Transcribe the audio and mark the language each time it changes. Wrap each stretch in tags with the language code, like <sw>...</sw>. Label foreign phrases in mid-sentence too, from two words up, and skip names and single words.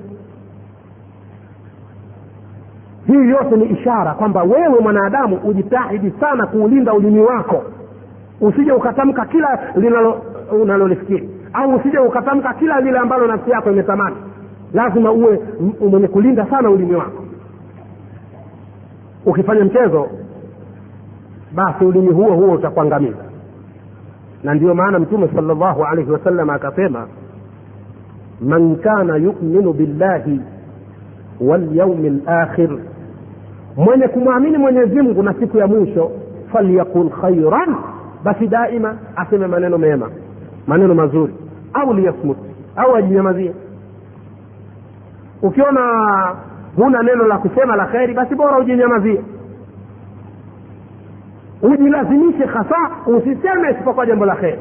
<sw>Hii yote ni ishara kwamba wewe mwanadamu ujitahidi sana kuulinda ulimi wako, usije ukatamka kila unalolifikiri, au usije ukatamka kila lile ambalo nafsi yako imetamani. Lazima uwe mwenye kulinda sana ulimi wako. Ukifanya mchezo, basi ulimi huo utakuangamiza. Na ndio maana Mtume</sw> <ar>صلى الله عليه وسلم</ar> <sw>akasema,</sw> <ar>من كان يؤمن بالله واليوم الآخر,</ar> <sw>mwenye kumwamini Mwenyezi Mungu na siku ya mwisho,</sw> <ar>فليقل خيرا,</ar> <sw>basi daima aseme maneno mema, maneno mazuri, au liyasmut, au ajinyamazie. Ukiona huna neno la kusema la khairi, basi bora ujinyamazie, ujilazimishe hasa usiseme isipokuwa jambo la khairi.</sw>